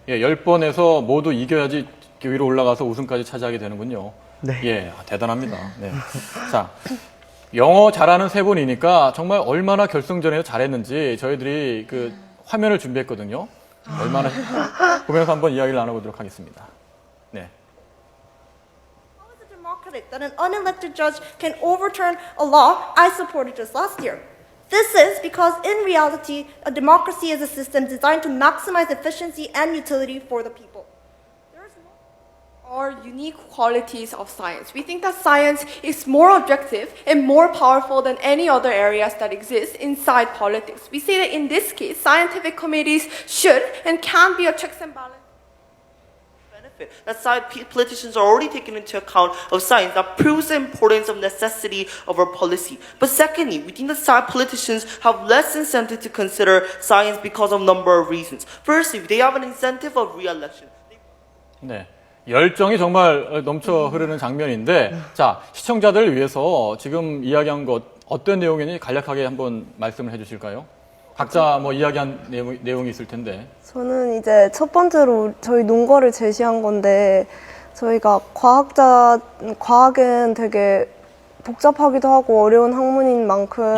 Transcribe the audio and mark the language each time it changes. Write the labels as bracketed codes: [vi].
[ko] 예, 10번에서 모두 이겨야지 위로 올라가서 우승까지 차지하게 되는군요. 네. 예, 대단합니다. 네. 자, 영어 잘하는 세 분이니까 정말 얼마나 결승전에서 잘했는지 저희들이 화면을 준비했거든요. 얼마나 보면서 한번 이야기를 나눠보도록 하겠습니다. 네. [en] How is it democratic that an unelected judge can overturn a law I supported just last year? This is because in reality, a democracy is a system designed to maximize efficiency and utility for the people. Are unique qualities of science. We think that science is more objective and more powerful than any other areas that exist inside politics. We say that in this case, scientific committees should and can be a checks and balances. That politicians are already taking into account of science that proves the importance of necessity of our policy. But secondly, we think that politicians have less incentive to consider science because of a number of reasons. Firstly, they have an incentive of re-election. [ko] 네. 열정이 정말 넘쳐 흐르는 장면인데, 자, 시청자들을 위해서 지금 이야기한 것 어떤 내용인지 간략하게 한번 말씀을 해주실까요? 각자 뭐 이야기한 내용이 있을 텐데. 저는 이제 첫 번째로 저희 논거를 제시한 건데 저희가 과학은 되게 복잡하기도 하고 어려운 학문인 만큼